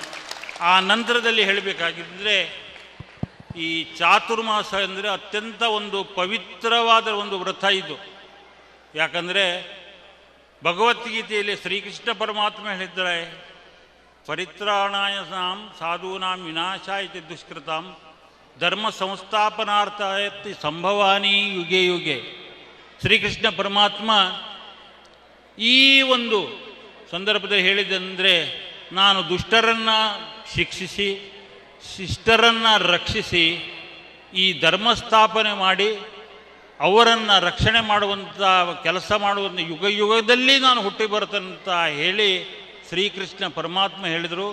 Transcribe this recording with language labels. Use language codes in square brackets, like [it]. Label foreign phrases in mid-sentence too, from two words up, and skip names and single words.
[kn] ಆ ನಂತರದಲ್ಲಿ ಹೇಳಬೇಕಾಗಿದ್ದರೆ, ಈ ಚಾತುರ್ಮಾಸ ಅಂದರೆ ಅತ್ಯಂತ ಒಂದು ಪವಿತ್ರವಾದ ಒಂದು ವ್ರತ ಇದು. ಯಾಕಂದರೆ ಭಗವದ್ಗೀತೆಯಲ್ಲಿ ಶ್ರೀಕೃಷ್ಣ ಪರಮಾತ್ಮ ಹೇಳಿದ್ದಾರೆ, [sa] ಪರಿತ್ರಾಣಾಯಸಾಂ ಸಾಧೂನಾಂ ವಿನಾಶಾಯ ದುಷ್ಕೃತಾಂ ಧರ್ಮ ಸಂಸ್ಥಾಪನಾರ್ಥಾಯ ಸಂಭವಾನಿ ಯುಗೆ ಯುಗೆ. [kn] ಶ್ರೀಕೃಷ್ಣ ಪರಮಾತ್ಮ ಈ ಒಂದು ಸಂದರ್ಭದಲ್ಲಿ ಹೇಳಿದಂದರೆ, ನಾನು ದುಷ್ಟರನ್ನು ಶಿಕ್ಷಿಸಿ ಶಿಷ್ಟರನ್ನು ರಕ್ಷಿಸಿ ಈ ಧರ್ಮಸ್ಥಾಪನೆ ಮಾಡಿ ಅವರನ್ನು ರಕ್ಷಣೆ ಮಾಡುವಂಥ ಕೆಲಸ ಮಾಡುವಂಥ ಯುಗ ಯುಗದಲ್ಲಿ ನಾನು ಹುಟ್ಟಿ ಬರ್ತಂತ ಹೇಳಿ ಶ್ರೀಕೃಷ್ಣ ಪರಮಾತ್ಮ ಹೇಳಿದರು.